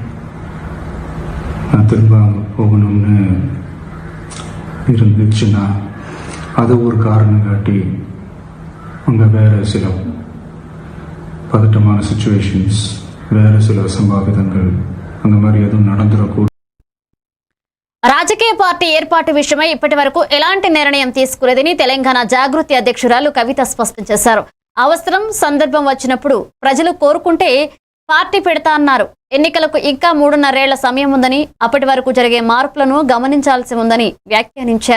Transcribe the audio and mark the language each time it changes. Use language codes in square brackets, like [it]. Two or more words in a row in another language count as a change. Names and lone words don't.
[ta] நான் திரும்ப அங்கே போகணும்னு இருந்துச்சுன்னா அதை ஒரு காரணம் காட்டி அங்கே வேறு சில பதட்டமான சிச்சுவேஷன்ஸ், வேறு சில அசம்பாவிதங்கள் அந்த மாதிரி எதுவும் நடந்துடக்கூடாது. [te] రాజకీయ పార్టీ ఏర్పాటు విషయమై ఇప్పటి వరకు ఎలాంటి నిర్ణయం తీసుకోలేదని తెలంగాణ జాగృతి అధ్యక్షురాలు కవిత స్పష్టం చేశారు. అవసరం సందర్భం వచ్చినప్పుడు ప్రజలు కోరుకుంటే పార్టీ పెడతా అన్నారు. ఎన్నికలకు ఇంకా 3.5 ఏళ్ల సమయం ఉందని, అప్పటి వరకు జరిగే మార్పులను గమనించాల్సి ఉందని వ్యాఖ్యానించారు.